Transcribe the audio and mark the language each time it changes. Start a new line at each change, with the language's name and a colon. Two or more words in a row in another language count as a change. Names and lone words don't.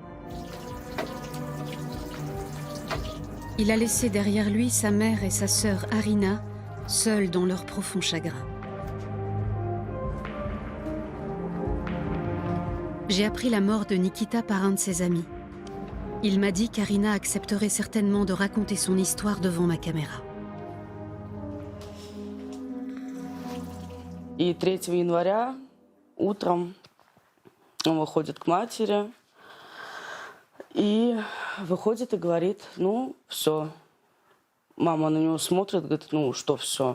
French: Il a laissé derrière lui sa mère et sa sœur Arina, seules dans leur profond chagrin. J'ai appris la mort de Nikita par un de ses amis. Il m'a dit qu'Arina accepterait certainement de raconter son histoire devant ma caméra.
Russian: И 3 января утром он выходит к матери и выходит и говорит, ну, все. Мама на него смотрит, говорит, ну, что все?